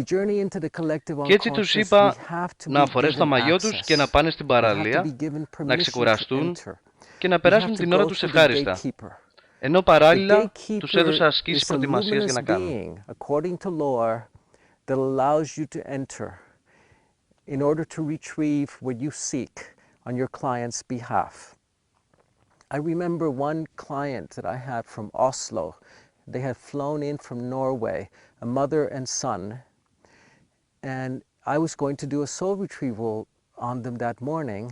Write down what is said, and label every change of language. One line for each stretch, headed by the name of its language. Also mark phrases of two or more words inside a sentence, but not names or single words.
Greek: Και έτσι τους είπα να φορέσουν τα μαγιό τους και να πάνε στην παραλία, να ξεκουραστούν και να περάσουν την ώρα τους ευχάριστα. Ενώ παράλληλα τους έδωσα ασκήσεις προετοιμασίας για να κάνουν.
English: in order to retrieve what you seek on your client's behalf. I remember one client that I had from Oslo. They had flown in from Norway, a mother and son, and I was going to do a soul retrieval on them that morning.